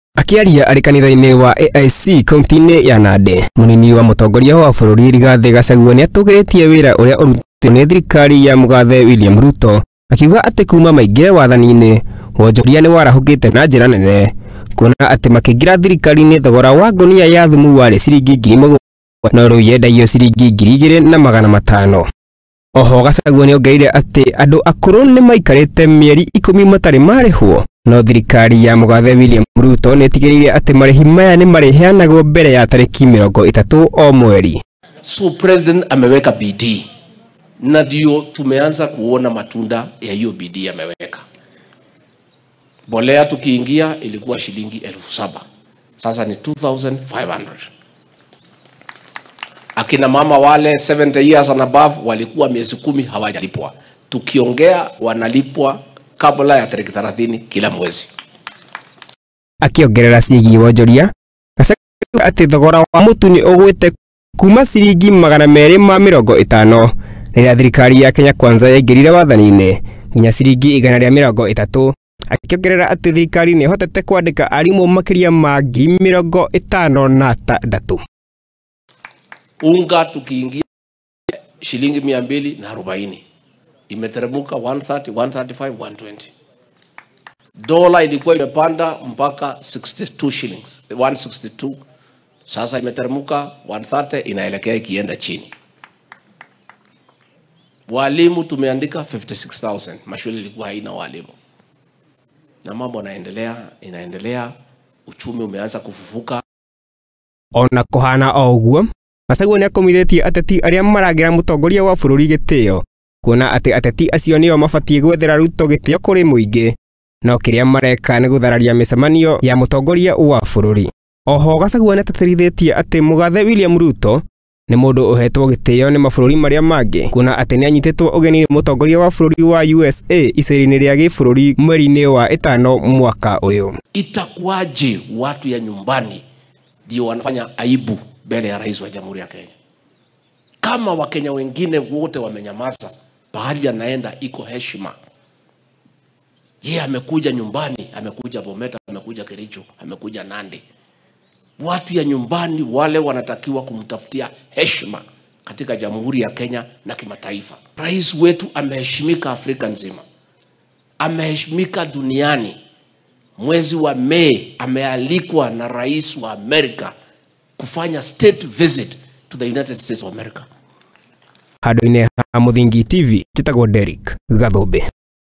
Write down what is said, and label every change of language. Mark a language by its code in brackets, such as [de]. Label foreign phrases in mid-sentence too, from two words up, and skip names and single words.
[ki] Akiaria ari kanitha-ini wa AIC kaunti-ini ya Nandi, munini wa mutongoria wa bururi Ria Gachagua ni atugiritie wira uria urutitwo ni thirikari ya mugathe William Ruto, akiuga ati kuma maingire wathani-ini wonjoria ni warahukite na njira nene, kuona ati makingira thirikari-ini thogora wa ngonia ya thumu wari ciringi 1000 no riu yendagio ciringi 2500. Oho Gachagua ni ongereire ati andu akuru ni maikarite mieri 10 matari marihwo, no thirikari ya mugathe William Ruto ni tigiriire ati marihi maya ni mariheanagwo mbere ya tariki 30 o mweri. [sw] So president ameweka bidii na ndio tumeanza kuona matunda ya hiyo bidii ameweka. Mbolea tukiingia ilikuwa shilingi 7,000, sasa ni 2,500. Akina mama wale 70 [en] years and above [sw] walikuwa miezi 10 hawajalipwa, tukiongea wanalipwa kabla ya tariki 30 kila mwezi. [ki] Akiongerera ciigi wonjoria, Gachagua ati thogora wa mutu ni ugwite kuma ciringi 250 rĩrĩa thirikari ya Kenya Kwanza yaingĩrire wathani-inĩ nginya ciringi 130. Akiongerera ati thirikari ni hotete kwandĩka arimũ makiria ma 56,000. [sw] Unga tukiingia shilingi 240 imeteremka 130, 135, 120. Dola ilikuwa imepanda mpaka 62 shillings, 162. Sasa imeteremka 130, inaelekea ikienda chini. Walimu tumeandika 56,000, mashule ilikuwa haina walimu. Na mambo inaendelea, uchumi umeanza kufufuka. [ki] Ona kuhana o uguo, Gachagua ni akomithitie ateti aria maragira mutongoria wa bururi gitio, kuona ati ateti acio nio mabatie gwethera Ruto gitio kuri muingi, no kiria mareka ni guthararia micemanio ya mutongoria wa bururi. Oho Gachagua ni ateterithitie ati mugathe William Ruto ni mundu uhetwo gitio ni mabururi maria mangi, kuona ati ni anyititwo ugeni ni mutongoria wa bururi wa USA iceri-ini ria gibururi mweri-ini wa 5 mwaka uyu. [sw] Itakuwaje watu ya nyumbani ndio wanafanya aibu mbele ya rais wa Jamhuri ya Kenya? Kama Wakenya wengine wote wamenyamaza, bahali anaenda iko heshima. Yeye amekuja nyumbani, amekuja Bomet, amekuja Kericho, amekuja Nandi. Watu ya nyumbani wale wanatakiwa kumtafutia heshima katika Jamhuri ya Kenya na kimataifa. Rais wetu ameheshimika Afrika nzima, ameheshimika duniani. Mwezi wa Mei amealikwa na rais wa Amerika kufanya [en] state visit to the United States of America. [ki] Handu-ini ha Muthingi TV, njitagwo Derek Gathũmbi.